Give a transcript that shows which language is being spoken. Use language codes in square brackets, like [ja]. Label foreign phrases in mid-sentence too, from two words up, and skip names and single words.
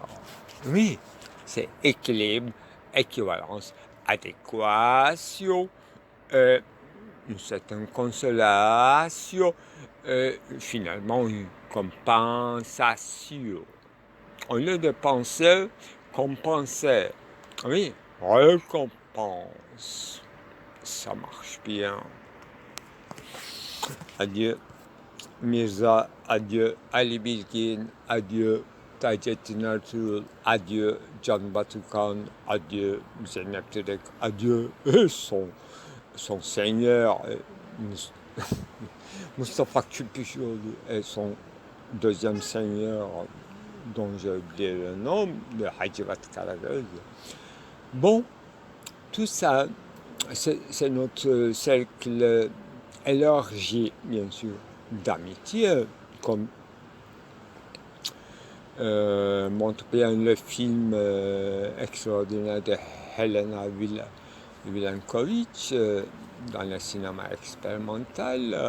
[fr] Oui, c'est équilibre, équivalence, adéquation, une certaine consolation, finalement une compensation. Au lieu de penser, compenser. Oui, récompense. Ça marche bien. Adieu Mirza, adieu Ali Bilgin, adieu Taceddin Ertuğrul, adieu Can Batıkan, adieu Zeynep Direk, adieu son seigneur Mustafa Küpüşoğlu et son deuxième seigneur dont j'ai oublié le nom, le Hacivat Karagöz. Bon, tout ça, c'est notre cercle élargi, bien sûr, d'amitié, comme montre bien le film extraordinaire de Helena Milankovic dans le cinéma expérimental.